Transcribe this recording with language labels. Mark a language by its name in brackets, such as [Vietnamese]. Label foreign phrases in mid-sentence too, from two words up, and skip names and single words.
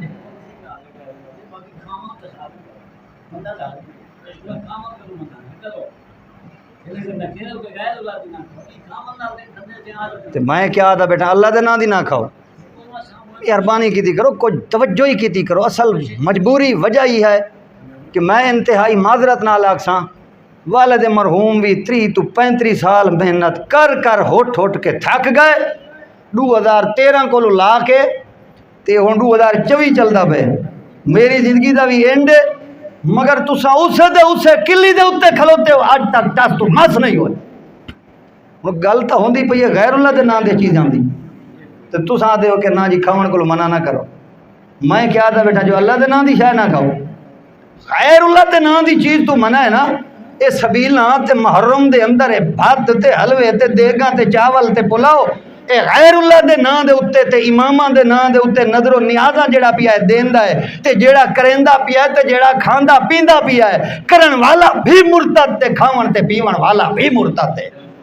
[Punjabi] تے میں کیا تھا بیٹا اللہ دے نام دی نہ کھاؤ، مہربانی کیتی کرو، کوئی توجہ ہی کیتی کرو، اصل مجبوری وجہ ہی ہے کہ میں انتہائی معذرت نال آکساں والد مرحوم بھی 30 تو 35 سال محنت کر کر ہٹ کے تھک گئے، 2013 کو لا کے تے ہن 2024 چلدا پے، میری زندگی دا بھی اینڈ ہے، مگر تساں اسے کلی دے اوتے کھلوتے ہو، اج تک ٹس تو مس نہیں ہوئے۔ ہن گل تاں ہوندی پئی ہے غیر اللہ دے نام دے چیزاں دی، تے تساں دے ہو کہ نا جی کھاون کولو منع نہ کرو، میں کیا تھا بیٹا جو اللہ دے نام دی شے نہ کھاؤ، غیر اللہ دے نام دی چیز تو منع ہے نا، اے سبیلاں تے محرم دے اندر ہے بھت تے حلوے تے دیگاں تے چاول تے پلاؤ، اے غیر اللہ دے نام دے اوتے تے اماماں دے نام دے اوتے نظر و نیازاں جڑا پیا ہے دیندا ہے تے جڑا کریندا پیا ہے تے جڑا کھاندا پیندا پیا ہے، کرن والا بھی مرتد تے کھاون تے پیون والا بھی مرتد ہے۔